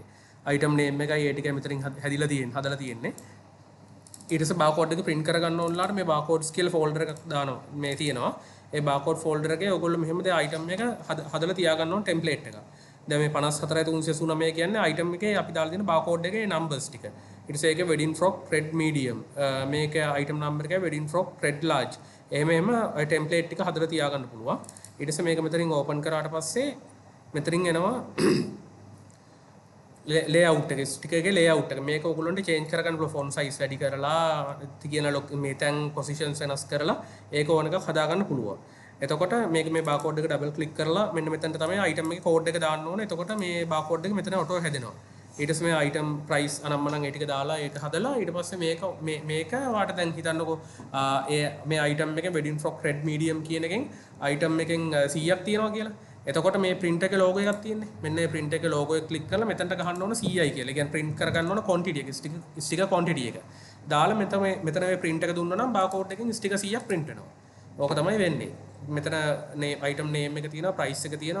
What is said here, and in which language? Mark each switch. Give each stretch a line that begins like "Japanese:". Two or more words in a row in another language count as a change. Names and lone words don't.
English: item name
Sinhala: එකයි ඒ ටිකයි මෙතනින් හදලා තියෙන්නේ. ඊට පස්සේ බාකෝඩ් එක print කරගන්න ඕනලාට මේ බාකෝඩ්ස් කියලා ෆෝල්ඩර් එකක් දානවා. මේ තියෙනවා. ඒ
English: barcode folder
Sinhala: එකේ ඔයගොල්ලෝ මෙහෙම දේ අයිටම් එක හදලා තියාගන්න ඕන ටෙම්ප්ලේට් එක. දැන් මේ 54389 කියන්නේ අයිටම් එකේ අපි දාලා තියෙන බාකෝඩ් එකේ නම්බර්ස් ටික. ඊට පස්සේ ඒකේ
English: wedding frock red medium
Sinhala: මේක
English: item number
Sinhala: එකේ
English: wedding frock red large.
Sinhala: එහෙම ටෙම්ප්ලේට් ටික හදලා තියාගන්න පුළුවන්. ඊට පස්සේ මේක මෙතනින් ඕපන් කරාට පස්සේ මෙතනින් එනවා layout එක sticker එකේ layout එක මේක ඔයගොල්ලන්ට change කරගන්න පුළුවන්
English: font size
Sinhala: වැඩි කරලා තියෙන මේ තැන් positions වෙනස් කරලා ඒක ඕන එකක් හදාගන්න පුළුවන්. එතකොට මේක මේ barcode එක double click කරලා මෙන්න මෙතනට තමයි item එකේ code එක දාන්න ඕනේ. එතකොට මේ barcode එක මෙතන auto හැදෙනවා. ඊට පස්සේ මේ
English: item price
Sinhala: අනම්මනම් ඒ ටික දාලා ඒක හදලා ඊට පස්සේ මේක ඔයාලට දැන් හිතන්නකෝ මේ item එකේ
English: wedding frock red medium
Sinhala: කියන එකෙන් item එකෙන් 100ක් තියෙනවා කියලා. එතකොට මේ print එකේ logo එකක් තියෙන්නේ. මෙන්න මේ print එකේ logo එක click කරලා මෙතනට ගහන්න ඕන 100යි කියලා. ඒ කියන්නේ print කරගන්න ඕන quantity එක
English: sticker quantity
Sinhala: එක. දාලා මෙතන මේ print එක දුන්නා නම් barcode එකෙන් sticker 100ක් print වෙනවා. ඕක තමයි වෙන්නේ. මෙතන
English: item name
Sinhala: එක තියෙනවා, price එක තියෙනවා.